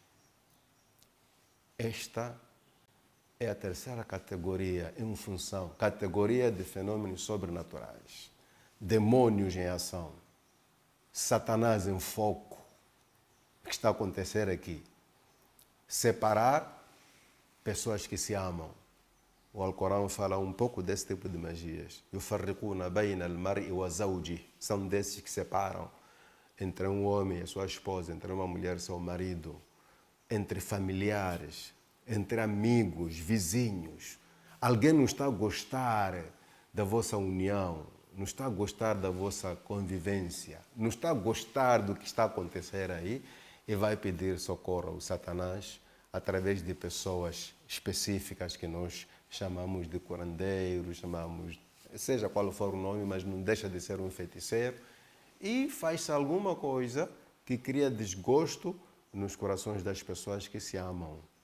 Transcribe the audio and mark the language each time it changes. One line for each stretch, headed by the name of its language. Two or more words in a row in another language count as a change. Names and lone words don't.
Portuguese: Esta é a terceira categoria em função, categoria de fenômenos sobrenaturais. Demônios em ação. Satanás em foco. O que está a acontecer aqui? Separar pessoas que se amam. o Alcorão fala um pouco desse tipo de magias.
Arabic: يُفَرِّقُونَ بَيْنَ الْمَرْءِ وَزَوْجِهِ.
Portuguese: São desses que separam entre um homem e a sua esposa, entre uma mulher e seu marido, entre familiares, entre amigos, vizinhos. Alguém não está a gostar da vossa união, não está a gostar da vossa convivência, não está a gostar do que está a acontecer aí e vai pedir socorro ao Satanás através de pessoas específicas que nós chamamos de curandeiros, chamamos, seja qual for o nome, mas não deixa de ser um feiticeiro, e faz-se alguma coisa que cria desgosto nos corações das pessoas que se amam.